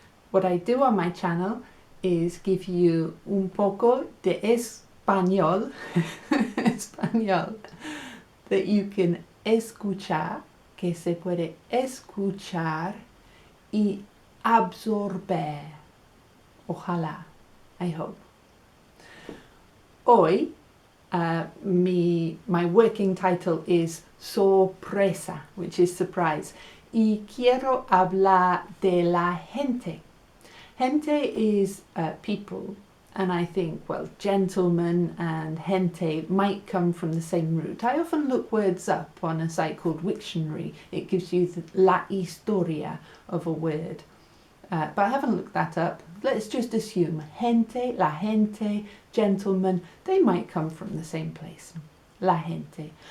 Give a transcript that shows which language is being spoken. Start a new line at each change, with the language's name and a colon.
English: What I do on my channel is give you
Spanish: un poco de español, español,
English: that you can escuchar,
Spanish: que se puede escuchar y absorber.
English: Ojalá, I hope. Hoy, my working title is sorpresa, which is surprise.
Spanish: Y quiero hablar de la gente.
English: Gente is people, and I think, well, gentleman and gente might come from the same root. I often look words up on a site called Wiktionary. It gives you la historia of a word. But I haven't looked that up. Let's just assume gente, la gente, gentleman, they might come from the same place. La gente.